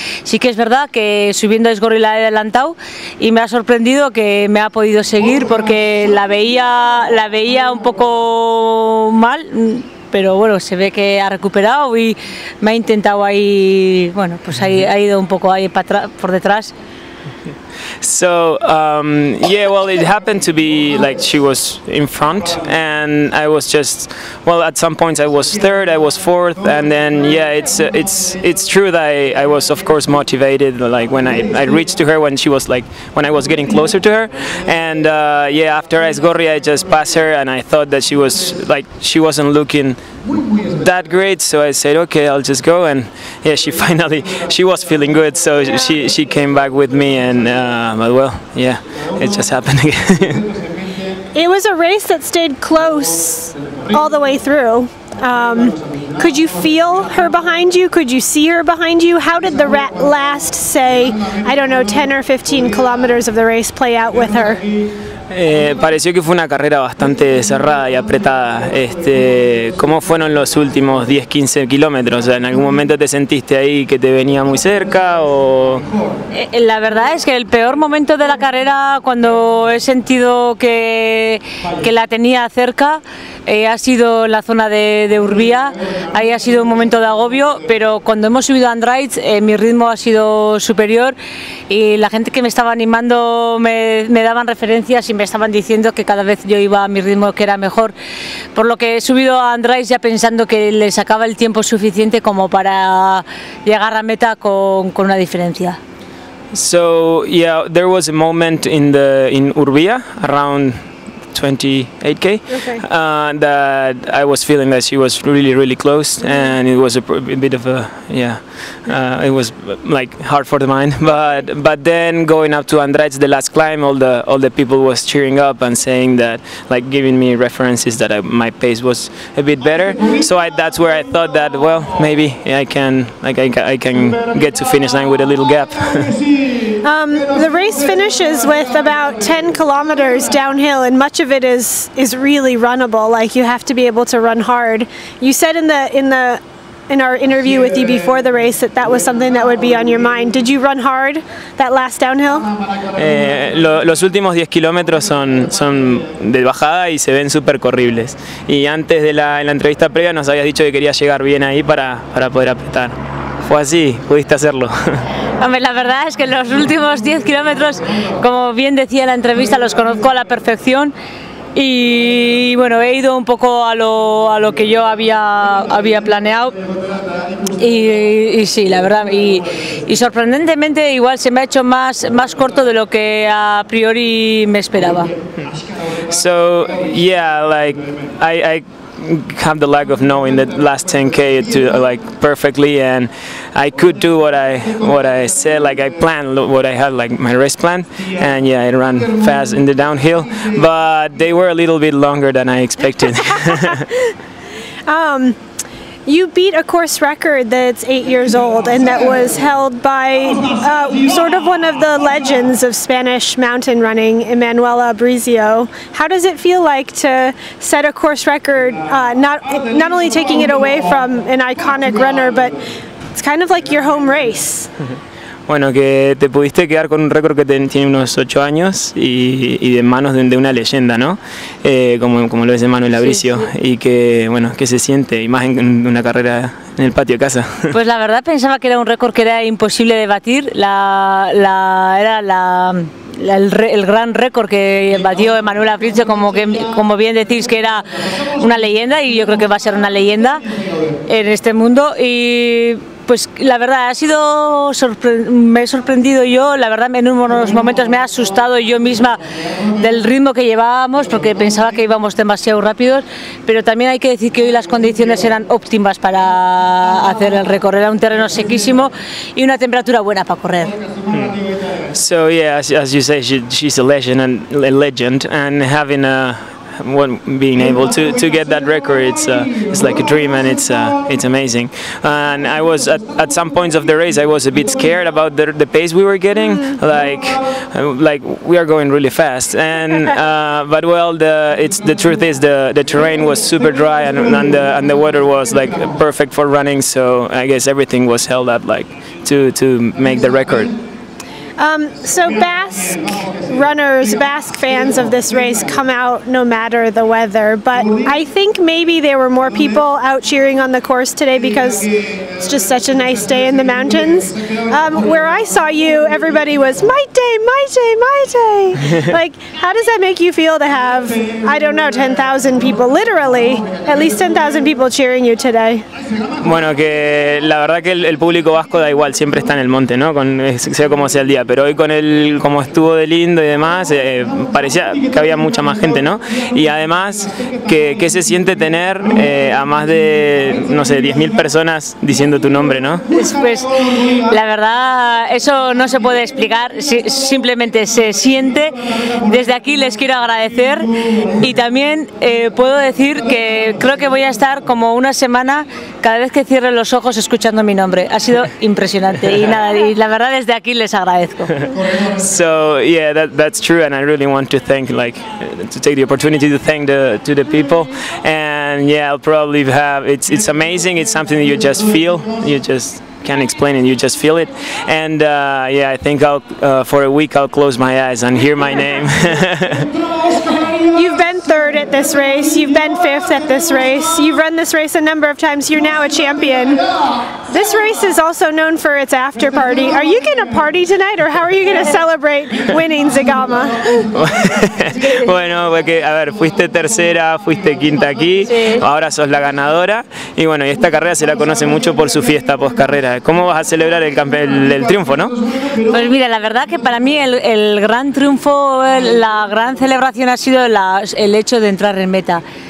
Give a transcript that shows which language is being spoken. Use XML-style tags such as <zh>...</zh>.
<es>Sí que es verdad que subiendo a Aizkorri la he adelantado y me ha sorprendido que me ha podido seguir porque la veía un poco mal, pero bueno, se ve que ha recuperado y me ha intentado ahí, bueno, pues ha ido un poco ahí por detrás.</es> <en>So yeah, well, it happened to be like she was in front and I was just, well, at some points I was third, I was fourth, and then yeah, it's true that I was of course motivated, like when I reached to her when I was getting closer to her, and yeah, after Aizkorri I just passed her and I thought that she wasn't looking that great, so I said okay, I'll just go, and yeah, she was feeling good, so she came back with me, and but well, yeah, it just happened again. It was a race that stayed close all the way through. Could you feel her behind you? Could you see her behind you? How did the last, say, I don't know, 10 or 15 kilometers of the race play out with her?</en> <es>Pareció que fue una carrera bastante cerrada y apretada. ¿Cómo fueron los últimos 10-15 kilómetros? ¿En algún momento te sentiste ahí que te venía muy cerca? O... La verdad es que el peor momento de la carrera, cuando he sentido que la tenía cerca, ha sido la zona de Urbia. Ahí ha sido un momento de agobio, pero cuando hemos subido a Andrade mi ritmo ha sido superior y la gente que me estaba animando me daban referencias y me estaban diciendo que cada vez yo iba a mi ritmo, que era mejor, por lo que he subido a Andrade ya pensando que le sacaba el tiempo suficiente como para llegar a meta con una diferencia.</es> <en>So yeah, there was a moment in Urbia around 28K. Okay. That I was feeling that she was really close, and it was a bit of a it was like hard for the mind. But then going up to Andrade's, the last climb, all the people was cheering up and saying that, like giving me references that my pace was a bit better. So that's where I thought that, well, maybe I can get to finish line with a little gap. The race finishes with about 10 kilometers downhill, and much of it is really runnable. Like, you have to be able to run hard. You said in our interview with you before the race that was something that would be on your mind. Did you run hard that last downhill?</en> <es>Los últimos 10 kilómetros son de bajada y se ven súper corribles. Y antes de la entrevista previa nos habías dicho que querías llegar bien ahí para poder apretar. Fue así, pudiste hacerlo. Hombre, la verdad es que los últimos 10 kilómetros, como bien decía en la entrevista, los conozco a la perfección. Y bueno, he ido un poco a lo que yo había planeado y sí, la verdad, y sorprendentemente igual se me ha hecho más corto de lo que a priori me esperaba.</es> <en>So yeah, like I have the lack of knowing the last 10K to like perfectly, and I could do what I said, like I planned what I had, like my race plan, and yeah, I ran fast in the downhill, but they were a little bit longer than I expected. You beat a course record that's 8 years old, and that was held by sort of one of the legends of Spanish mountain running, Emanuela Brizio. How does it feel like to set a course record, not only taking it away from an iconic runner, but it's kind of like your home race?</en> <es>Bueno, que te pudiste quedar con un récord que tiene unos 8 años y de manos de una leyenda, ¿no? Como lo es Emanuela Brizio, sí. Y que, bueno, que se siente, y más en una carrera en el patio de casa. Pues la verdad pensaba que era un récord que era imposible de batir, era el gran récord que batió Emanuela Brizio, como bien decís, que era una leyenda, y yo creo que va a ser una leyenda en este mundo. Y pues la verdad me he sorprendido yo, la verdad en unos momentos me ha asustado yo misma del ritmo que llevábamos, porque pensaba que íbamos demasiado rápidos, pero también hay que decir que hoy las condiciones eran óptimas para hacer el récord, era un terreno sequísimo y una temperatura buena para correr.</es> <en>So yeah, as you say, she's a legend, and having being able to get that record, it's like a dream, and it's amazing. And I was at some points of the race, I was a bit scared about the pace we were getting, like we are going really fast, and but well, the truth is the terrain was super dry, and the weather was like perfect for running, so I guess everything was held up like to make the record. So Basque runners, Basque fans of this race come out no matter the weather, but I think maybe there were more people out cheering on the course today because it's just such a nice day in the mountains. Where I saw you, everybody was Maite, Maite, Maite. Like, how does that make you feel to have, I don't know, 10,000 people, literally, at least 10,000 people cheering you today?</en> <es>Bueno, que la verdad que el público vasco da igual, siempre está en el monte, ¿no? Sea como sea el día, pero hoy como estuvo de lindo y demás, parecía que había mucha más gente, ¿no? Y además, ¿qué se siente tener a más de, no sé, 10.000 personas diciendo tu nombre, ¿no? Pues la verdad, eso no se puede explicar, simplemente se siente. Desde aquí les quiero agradecer, y también puedo decir que creo que voy a estar como una semana cada vez que cierre los ojos escuchando mi nombre. Ha sido impresionante, y nada, y la verdad desde aquí les agradezco.</es> <en>So yeah, that's true, and I really want to thank, to take the opportunity to thank to the people, and yeah, I'll probably have, it's amazing, it's something that you just feel, you just can't explain it, you just feel it, and yeah, I think for a week I'll close my eyes and hear my name. You've been third at this race, you've been fifth at this race, you've run this race a number of times, you're now a champion. This race is also known for its after party. Are you going to party tonight, or how are you going to celebrate winning Zegama?</en> <es>Bueno, porque, a ver, fuiste tercera, fuiste quinta aquí, ahora sos la ganadora y bueno, y esta carrera se la conoce mucho por su fiesta post carrera. ¿Cómo vas a celebrar el triunfo, no? Pues mira, la verdad que para mí el gran triunfo, la gran celebración ha sido el hecho de entrar en meta.</es>